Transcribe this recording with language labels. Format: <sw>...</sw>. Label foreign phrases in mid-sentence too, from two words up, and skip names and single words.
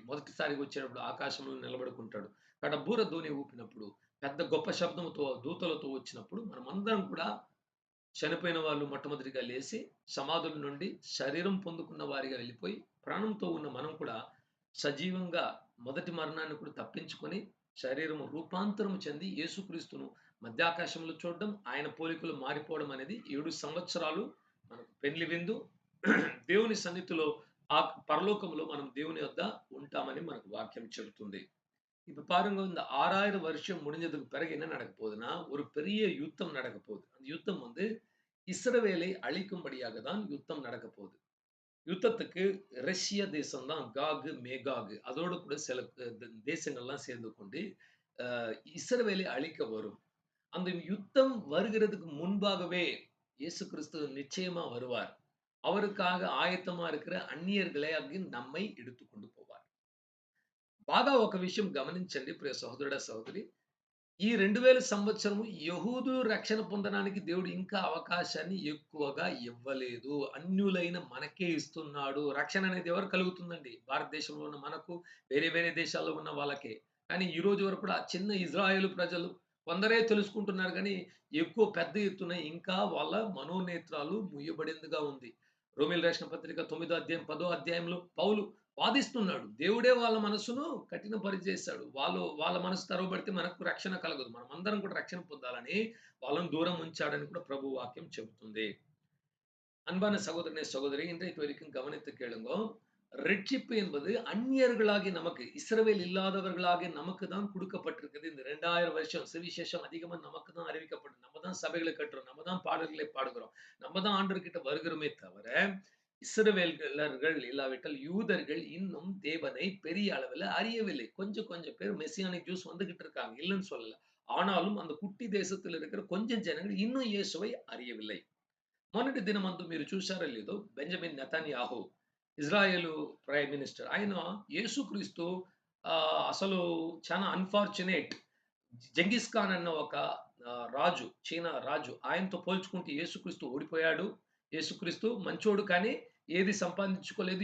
<te>మొదటిసారిగా వచ్చినప్పుడు ఆకాశంలో నిలబడుకుంటాడు. అక్కడ బూర ధ్వని ఊపినప్పుడు, పెద్ద గొప్ప శబ్దముతో దూతలతో వచ్చినప్పుడు మనమందరం కూడా చనిపోయిన వాళ్ళు మొట్టమొదటిగా లేసి, సమాధుల నుండి శరీరం పొందుకున్న వారిగా వెళ్ళిపోయి, ప్రాణంతో ఉన్న మనం కూడా సజీవంగా మొదటి మరణాన్ని కూడా తప్పించుకొని, శరీరము రూపాంతరం చెంది యేసుక్రీస్తును మధ్యాకాశంలో చూడడం, ఆయన పోలికలో మారిపోవడం అనేది 7 సంవత్సరాలు మనకు పెండ్లి విందు. దేవుని సన్నిధిలో ఆ పరలోకంలో మనం దేవుని యొద్ద ఉంటామని మనకు వాక్యం చెబుతుంది.</te> <ta>இப்ப பாருங்க இந்த 6000 வருஷம் முடிஞ்சதுக்கு பிறகு என்ன நடக்க போகுதுன்னா, ஒரு பெரிய யுத்தம் நடக்க போகுது. அந்த யுத்தம் வந்து இஸ்ரவேலை அழிக்கும்படியாக தான் யுத்தம் நடக்க போகுது. யுத்தத்துக்கு ரஷ்ய தேசம் தான் காகு, மேகாகு அதோடு கூட சில தேசங்கள்லாம் சேர்ந்து கொண்டு இஸ்ரவேலை அழிக்க வரும். அந்த யுத்தம் வருகிறதுக்கு முன்பாகவே இயேசு கிறிஸ்து நிச்சயமா வருவார். அவருக்காக ஆயத்தமா இருக்கிற அந்நியர்களை அங்கு நம்மை எடுத்துக்கொண்டு போவார்.</ta> <te>బాగా ఒక విషయం గమనించండి ప్రియ సహోదరుడా, సహోదరి. ఈ 2000 సంవత్సరము యెహూదు రక్షణ పొందడానికి దేవుడు ఇంకా అవకాశాన్ని ఎక్కువగా ఇవ్వలేదు. అన్యులైన మనకే ఇస్తున్నాడు. రక్షణ అనేది ఎవరికి కలుగుతుందండి? భారతదేశంలో ఉన్న మనకు, వేరే వేరే దేశాల్లో ఉన్న వాళ్ళకే. కానీ ఈ రోజు వరకు కూడా చిన్న ఇజ్రాయేలు ప్రజలు కొందరే తెలుసుకుంటున్నారు గానీ, ఎక్కువ పెద్ద ఎత్తున ఇంకా వాళ్ళ మనోనేత్రాలు మూయబడిందిగా ఉంది. రోమీయులు రాసిన పత్రిక 9 అధ్యాయం, 10 అధ్యాయంలో పౌలు వాదిస్తున్నాడు. దేవుడే వాళ్ళ మనస్సును కఠినపరిచేశాడు. వాళ్ళ మనసు తెరవబడితే మనకు రక్షణ కలగదు. మనమందరం కూడా రక్షణ పొందాలని వాళ్ళని దూరం ఉంచాడని కూడా ప్రభు వాక్యం చెబుతుంది.</te> <ta>அன்பான சகோதரனே, சகோதரி, இன்றைக்கு வரைக்கும் கவனித்து கேளுங்கோ. ரட்சிப்பு என்பது அந்நியர்களாகி நமக்கு, இஸ்ரவேல் இல்லாதவர்களாகிய நமக்கு தான் குடுக்கப்பட்டிருக்குது. இந்த 2000 வருஷம் சுவிசேஷம் அதிகமா நமக்கு தான் அறிவிக்கப்படும். நம்ம தான் சபைகளை கட்டுறோம். நம்ம தான் பாடல்களை பாடுகிறோம். நம்ம தான் ஆண்டவர்கிட்ட வருகிறோமே தவிர, இஸ்ரவேலர்கள் இல்லாவிட்டால் யூதர்கள் இன்னும் தேவனை பெரிய அளவுல அறியவில்லை. கொஞ்சம் கொஞ்சம் பேர்</ta> <en>Messianic Jews</en> <ta>வந்துகிட்டு இருக்காங்க. இல்லன்னு சொல்லல. ஆனாலும் அந்த குட்டி தேசத்துல இருக்கிற கொஞ்சம் ஜனங்கள் இன்னும் இயேசுவை அறியவில்லை.</ta> <te>మొన్నటి దినమందు మీరు చూశారో లేదో, బెంజమిన్ నెతన్యాహు ఇజ్రాయేలు</te> <en>prime minister.</en> <te>ఆయన యేసుక్రీస్తు అసలు చాలా అన్‌ఫార్చునేట్. జంగిస్ ఖాన్ అన్న ఒక రాజు, చీనా రాజు. ఆయనతో పోల్చుకుంటే యేసుక్రీస్తు ఓడిపోయాడు. యేసుక్రీస్తు మంచోడు కానీ ఏది సంపాదించుకోలేదు.</te>